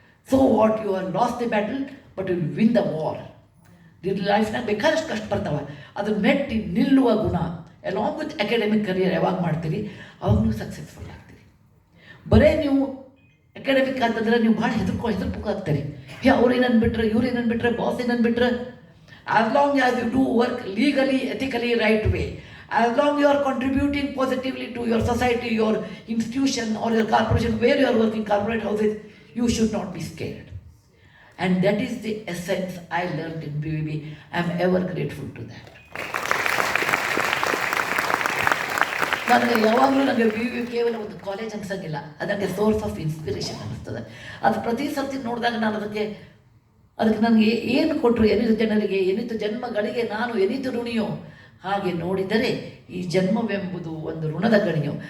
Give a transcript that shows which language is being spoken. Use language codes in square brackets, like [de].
[en] So what you are lost the battle but you win the war. [kn] ಲೈಫ್ನಾಗ ಬೇಕಾದಷ್ಟು ಕಷ್ಟ ಬರ್ತಾವೆ, ಅದನ್ನು ಮೆಟ್ಟಿ ನಿಲ್ಲುವ ಗುಣ [en] along with academic career [kn] ಯಾವಾಗ ಮಾಡ್ತೀರಿ ಅವಾಗ ನೀವು ಸಕ್ಸಸ್ಫುಲ್ ಆಗ್ತೀರಿ. ಬರೇ ನೀವು ಅಕಾಡೆಮಿಕ್ ಅಂತಂದರೆ ನೀವು ಭಾಳ ಹೆದರ್ಬೇಕಾಗ್ತೀರಿ. ಅವ್ರು ಏನನ್ಬಿಟ್ರೆ, ಇವ್ರು ಏನನ್ಬಿಟ್ರೆ, boss ಏನನ್ಬಿಟ್ರೆ. [en] As long as you do work legally ethically right way, as long you are contributing positively to your society, your institution or your corporation where you are working, corporate houses, you should not be scared. And that is the essence I learned in BVB. I am ever grateful to that. [kn] ನನಗೆ ಯಾವಾಗಲೂ ನನಗೆ BVB ಕೇವಲ ಒಂದು college ಅನ್ಸಂಗಿಲ್ಲ, ಅದಕ್ಕೆ [en] source of inspiration [kn] ಅನ್ನಿಸ್ತದೆ. ಅದು ಪ್ರತಿ ಸರ್ತಿ ನೋಡಿದಾಗ ನಾನು ಅದಕ್ಕೆ ನನಗೆ ಏನು ಕೊಟ್ಟರು, ಏನಿತ್ತು ಜನರಿಗೆ, ಏನಿತ್ತು ಜನ್ಮಗಳಿಗೆ ನಾನು ಏನಿತ್ತು ಋಣಿಯೋ ಹಾಗೆ ನೋಡಿದರೆ ಈ ಜನ್ಮವೆಂಬುದು ಒಂದು ಋಣದ ಗಣಿಯು.